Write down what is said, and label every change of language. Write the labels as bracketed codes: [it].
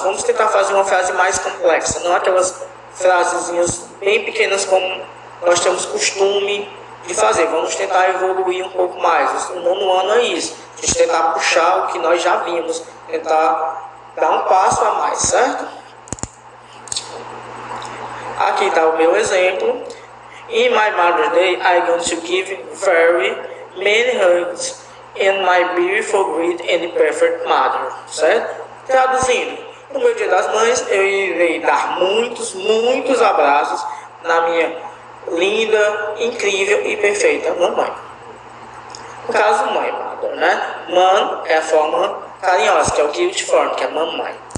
[pt] Vamos tentar fazer uma frase mais complexa, não aquelas frasezinhas bem pequenas como nós temos costume de fazer. Vamos tentar evoluir um pouco mais. O nono ano é isso, a gente tentar puxar o que nós já vimos, tentar dar um passo a mais, certo? Aqui está o meu exemplo. [en] In my Mother's Day, I'm going to give very many hugs in my beautiful, great and perfect mother, certo? [pt] Traduzindo, no meu Dia das Mães, eu irei dar muitos abraços na minha linda, incrível e perfeita mamãe. No caso, mãe, mother, né? Man é a forma carinhosa, que é o guilt form, que é mamãe.